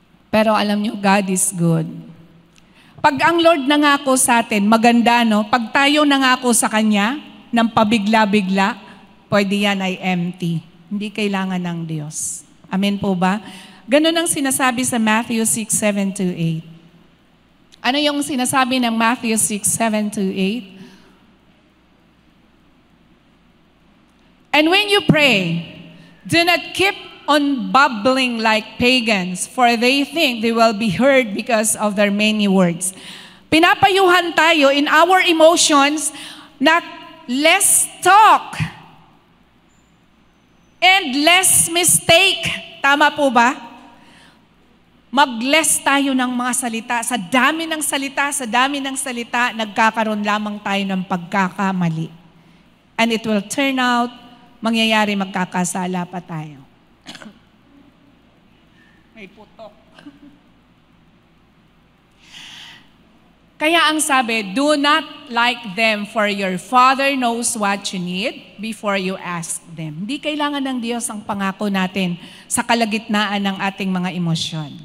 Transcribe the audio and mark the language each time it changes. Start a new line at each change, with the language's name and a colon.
Filipino: Pero alam nyo, God is good. Pag ang Lord nangako sa atin, maganda no? Pag tayo nangako sa Kanya, ng pabigla-bigla, pwede yan ay empty. Hindi kailangan ng Diyos. Amen po ba? Ganun ang sinasabi sa Matthew 6:7-8. Ano yung sinasabi ng Matthew 6:7-8?
English: And when you pray, do not keep on babbling like pagans, for they think they will be heard because of their many words.
Filipino: Pinapayuhan tayo in our emotions na less talk and less mistake. Tama po ba? Mag-less tayo ng mga salita. Sa dami ng salita, nagkakaroon lamang tayo ng pagkakamali.
English: And it will turn out, mangyayari magkakasala pa tayo.
Filipino: May putok.
English: Kaya ang sabi, do not like them, for your Father knows what you need before you ask them.
Filipino: Hindi kailangan ng Diyos ang pangako natin sa kalagitnaan ng ating mga emosyon.